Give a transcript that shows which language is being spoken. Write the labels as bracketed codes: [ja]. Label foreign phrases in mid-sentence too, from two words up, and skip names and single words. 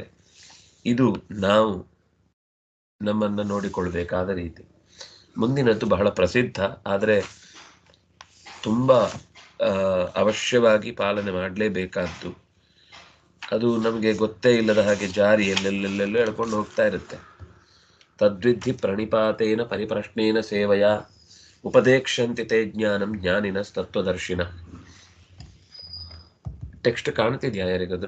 [kn] ಇದು ನಾವು ನಮ್ಮನ್ನ ನೋಡಿಕೊಳ್ಬೇಕಾದ ರೀತಿ. ಮುಂದಿನದ್ದು ಬಹಳ ಪ್ರಸಿದ್ಧ, ಆದರೆ ತುಂಬಾ ಅವಶ್ಯವಾಗಿ ಪಾಲನೆ ಮಾಡಲೇಬೇಕಾದ್ದು. ಅದು ನಮಗೆ ಗೊತ್ತೇ ಇಲ್ಲದ ಹಾಗೆ ಜಾರಿ ಎಲ್ಲೆಲ್ಲೆಲ್ಲೆಲ್ಲೋ ಹೇಳ್ಕೊಂಡು ಹೋಗ್ತಾ ಇರುತ್ತೆ. [sa] ತದ್ವಿಧಿ ಪ್ರಣಿಪಾತೇನ ಪರಿಪ್ರಶ್ನೇನ ಸೇವೆಯ ಉಪದೇಕ್ಷಂತಿ ತೇ ಜ್ಞಾನಂ ಜ್ಞಾನಿನ ತತ್ವದರ್ಶಿನ. [kn] ಟೆಕ್ಸ್ಟ್ ಕಾಣ್ತಿದ್ಯಾ ಯಾರಿಗಾದ್ರೂ?